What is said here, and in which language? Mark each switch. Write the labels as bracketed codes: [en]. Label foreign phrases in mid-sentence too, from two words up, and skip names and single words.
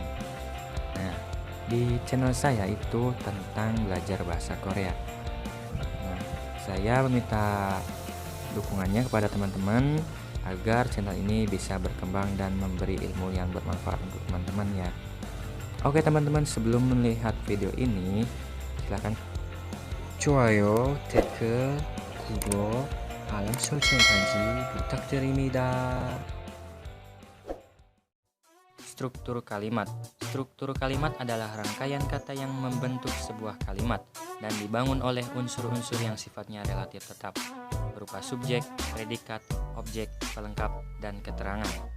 [id] Nah, di channel saya itu tentang belajar bahasa Korea. Nah, saya meminta dukungannya kepada teman-teman agar channel ini bisa berkembang dan memberi ilmu yang bermanfaat untuk teman-teman ya. Oke teman-teman, sebelum melihat video ini silahkan [ko] 좋아요, 댓글, 구독, 알람 설정까지 부탁드립니다. [id] Struktur kalimat. Struktur kalimat adalah rangkaian kata yang membentuk sebuah kalimat dan dibangun oleh unsur-unsur yang sifatnya relatif tetap, berupa subjek, predikat, objek, pelengkap, dan keterangan.